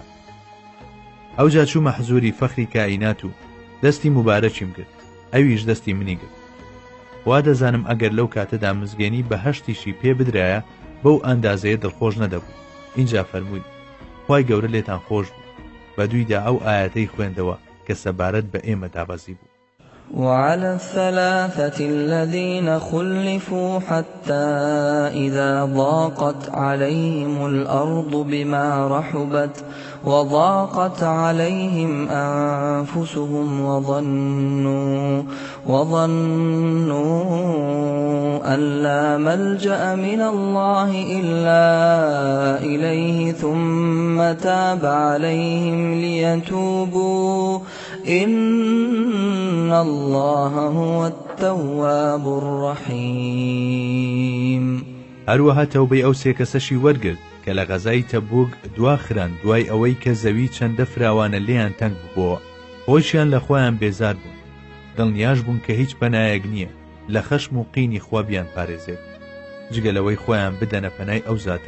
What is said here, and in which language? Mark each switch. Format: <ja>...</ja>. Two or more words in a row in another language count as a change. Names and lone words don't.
<ckb>ئەوجا چوومە حزوری فەخری کائینات و دەستی مبارەکیم کرد، ئەویش دەستی منی کرد. وا دەزانم ئەگەر لەو کاتەدا مزگەنی بە هەشتیشی پێ بدرایە بەو ئەندازەیە دڵخۆش نەدەبوو. اینجا فەرمووی خوای گەورە لێتان خۆش بوو. بە دوویدا ئەو ئاەتەی خوێندەوە کە سەبارەت بە ئێمە دابەزی بوو.</ckb> <ar>وعلى الثلاثة الذين خلفوا حتى إذا ضاقت عليهم الأرض بما رحبت وضاقت عليهم أنفسهم وظنوا أن لا ملجأ من الله إلا إليه ثم تاب عليهم ليتوبوا إن الله هو التواب الرحيم.</ar> <ckb>هەروەها تەوبەی ئەو سێ کەسەشی وەرگرت کە لە غەزای تەبوک دواخران دوای ئەوەی کە زەوی چەندە فراوانە لێیان تەنگ بووبەوە، خۆشیان لە خۆیان بێزار بوون، دڵنیاش بوون کە هیچ پەنایەک نییە لە خەشم و قینی خوا بیان پارێزێت جگەلەوەی خۆیان بدەنە پەنای ئەو زاتە.</ckb>